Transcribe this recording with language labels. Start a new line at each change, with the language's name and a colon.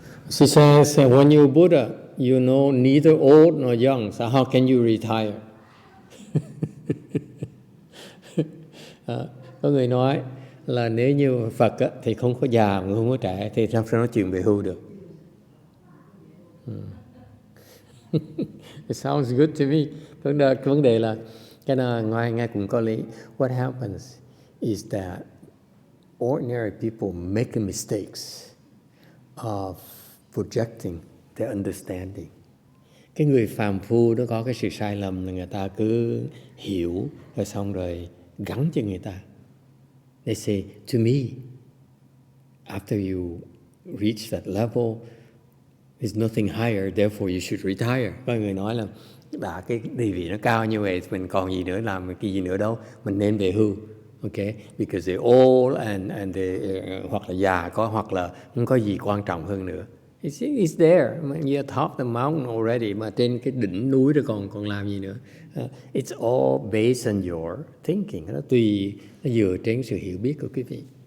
English: She says, when you're Buddha, you know neither old nor young, so how can you retire?
Vietnamese: Có người nói là nếu như Phật á, thì không có già mà không có trẻ, thì sao nói chuyện về hưu được?
English: It sounds good to me.
Vietnamese: Cái vấn đề là cái nào nghe cũng có lý.
English: What happens is that ordinary people make mistakes of projecting their understanding.
Vietnamese: Cái người phàm phu đó có cái sự sai lầm là người ta cứ hiểu rồi xong rồi gắn cho người ta.
English: They say, to me, after you reach that level, there's nothing higher, therefore you should retire.
Vietnamese: Có người nói là đã cái địa vị nó cao như vậy, mình còn gì nữa làm cái gì nữa đâu, mình nên về hưu.
English: Okay, because they're old and they,
Vietnamese: hoặc là già có, hoặc là không có gì quan trọng hơn nữa.
English: It's there. You're top the mountain already,
Vietnamese: mà trên cái đỉnh núi đó còn làm gì nữa?
English: It's all based on your thinking.
Vietnamese: Nó dựa trên sự hiểu biết của quý vị.